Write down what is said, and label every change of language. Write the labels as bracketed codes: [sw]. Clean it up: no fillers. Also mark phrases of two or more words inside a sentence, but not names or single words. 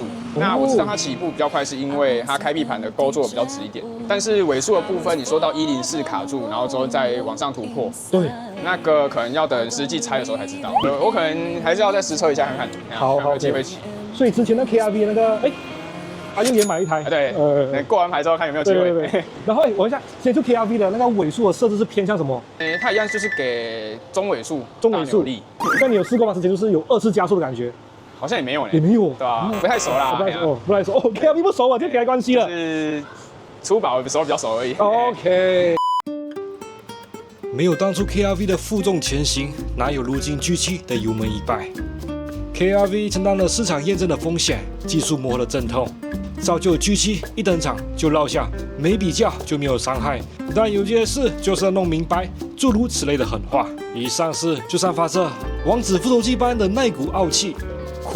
[zh] 那我知道它起步比較快，是因為它開閉盤的勾做比較直一點，但是尾速的部分，你說到104卡住，然後之後再往上突破，對，那個可能要等實際拆的時候才知道。我可能還是要再實車一下看看，好，有機會騎。所以之前的 KRV 那個，阿優也買一台，對，過完牌之後看有沒有機會。對。然後我問一下，現在就 KRV 的那個尾數的設置是偏向什麼？它一樣就是給中尾數，力。那你有試過嗎？之前就是有2次加速的感覺。好像也沒有也沒有，對吧？不太熟啦，不太熟。哦 ，KRV 不熟啊，就沒關係了。就是初保的時候比較熟而已。 OK。沒有當初 KRV 的負重前行，哪有如今 G7 的油門100？KRV 承擔了市場驗證的風險，技術磨合的陣痛， 造就 G7 一登場就落下沒比較就沒有傷害，但有件事就是要弄明白諸如此類的狠話，一上市就散發着王子復仇記般的那股傲氣，酷。